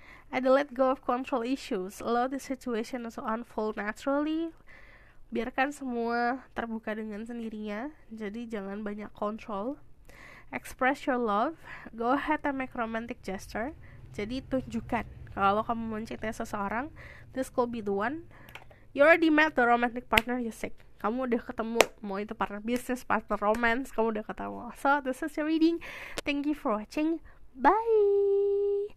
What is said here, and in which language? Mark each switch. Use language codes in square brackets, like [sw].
[en] Ada let go of control issues. Allow the situation to unfold naturally. [id] Biarkan semua terbuka dengan sendirinya. Jadi jangan banyak control. [en] Express your love. Go ahead and make romantic gesture. [id] Jadi tunjukkan kalau kamu mencintai seseorang. [en] This could be the one. You already met the romantic partner you seek. [id] Kamu udah ketemu, mau itu partner business, partner romance, kamu udah ketemu. [en] So this is your reading. Thank you for watching. Bye.